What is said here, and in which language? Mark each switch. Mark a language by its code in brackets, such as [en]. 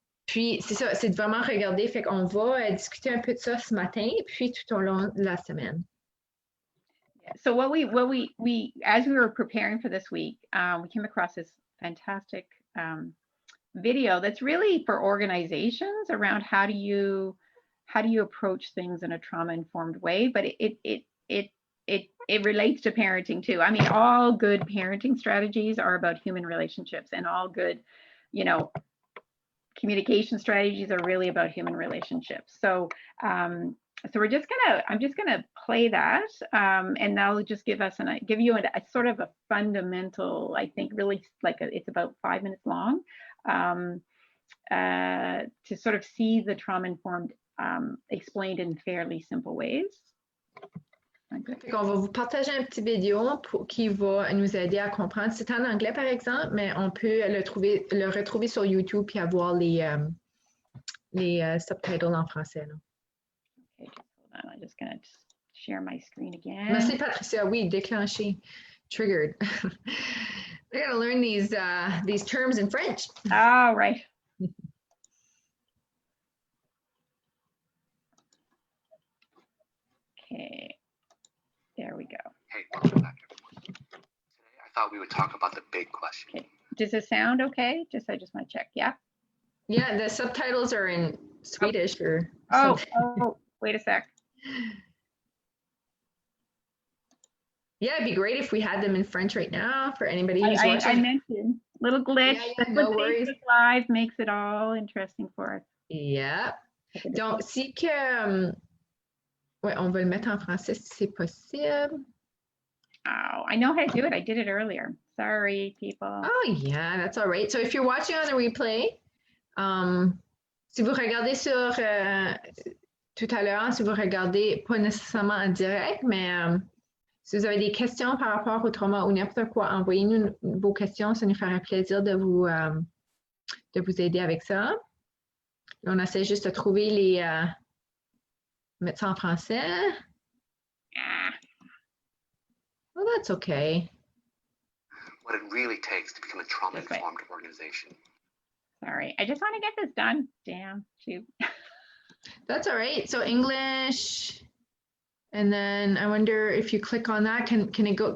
[fr] Puis, c'est ça, c'est de vraiment regarder, fait qu'on va discuter un peu de ça ce matin, puis tout au long de la semaine. [en] So what we as we were preparing for this week, we came across this fantastic video that's really for organizations around how do you approach things in a trauma-informed way, but it relates to parenting too. I mean, all good parenting strategies are about human relationships, and all good, communication strategies are really about human relationships. So so I'm just gonna play that, and that'll just give you a sort of a fundamental, I think, really it's about 5 minutes long, to sort of see the trauma-informed explained in fairly simple ways. Okay. [fr] On va vous partager un petit vidéo qui va nous aider à comprendre. C'est en anglais, par exemple, mais on peut le retrouver sur YouTube et avoir les subtitles en français. Là. [en] Okay, hold on. I'm just going to share my screen again. [fr] Merci, Patricia. Oui, déclenché. Triggered. [en] I got to learn these terms in French. Oh, right. Okay. There we go. Hey, welcome back, everyone. Today, I thought we would talk about the big question. Okay. Does it sound okay? I just want to check. Yeah. Yeah, the subtitles are in Swedish or. Oh, wait a sec. Yeah, it'd be great if we had them in French right now for anybody who's watching. I mentioned little glitch. Yeah, no worries. Live makes it all interesting for us. [fr] Yeah. Donc, si que. Ouais, on va le mettre en français si c'est possible. [en] Oh, I know how to do it. I did it earlier. Sorry, people. Oh, yeah, that's all right. So if you're watching on the replay, [fr] si vous regardez sur tout à l'heure, si vous regardez pas nécessairement en direct, mais Si vous avez des questions par rapport au trauma ou n'importe quoi, envoyez-nous vos questions. Ça nous fera plaisir de vous aider avec ça. On essaie juste de trouver mettre ça en français. [en] Well, that's okay. What it really takes to become a trauma-informed organization. Sorry, I just want to get this done. Damn, shoot. That's all right. So English, and then I wonder if you click on that, can it go?